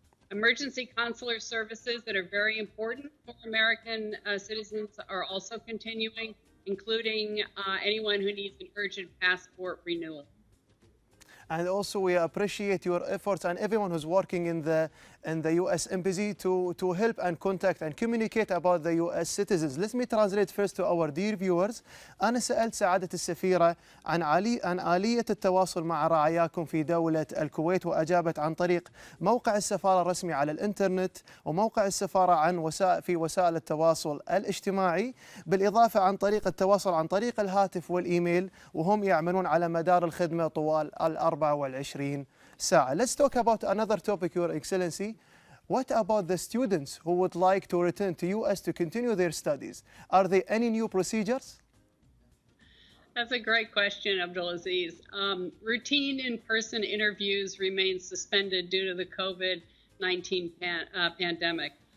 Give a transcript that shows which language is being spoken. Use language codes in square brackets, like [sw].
[en] Emergency consular services that are very important for American citizens are also continuing, including anyone who needs an urgent passport renewal. And also we appreciate your efforts and everyone who's working in the U.S. Embassy to help and contact and communicate about the U.S. citizens. Let me translate first to our dear viewers. [ar] أنا سألت سعادة السفيرة عن آلية التواصل مع رعاياكم في دولة الكويت، وأجابت عن طريق موقع السفارة الرسمي على الإنترنت وموقع السفارة في وسائل التواصل الاجتماعي، بالإضافة عن طريق التواصل عن طريق الهاتف والإيميل، وهم يعملون على مدار الخدمة طوال 24 ساعة. [en] Let's talk about another topic, Your Excellency. What about the students who would like to return to U.S. to continue their studies? Are there any new procedures? That's a great question, Abdulaziz. Routine in-person interviews remain suspended due to the COVID-19 pandemic.